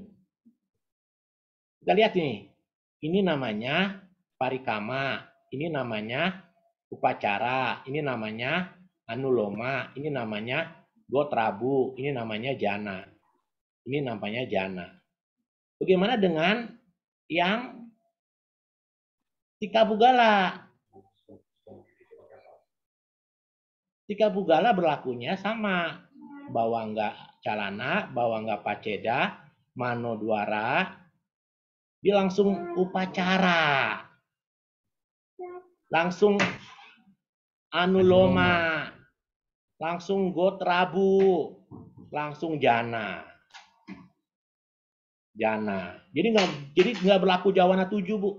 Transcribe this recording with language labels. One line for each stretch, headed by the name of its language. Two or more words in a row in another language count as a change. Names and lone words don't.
Indonesian: Kita lihat nih, ini namanya Parikama, ini namanya Upacara, ini namanya Anuloma, ini namanya Gotrabu, ini namanya Jana. Ini namanya Jana. Bagaimana dengan yang Tikabugala? Tikabugala berlakunya sama.
Pali: Bawangga Calana, Bawangga Paceda, Manodwara,
Indonesian: dia langsung upacara. Langsung Anuloma. Langsung Gotrabu. Langsung Jana. Jadi nggak berlaku Jawana 7, Bu.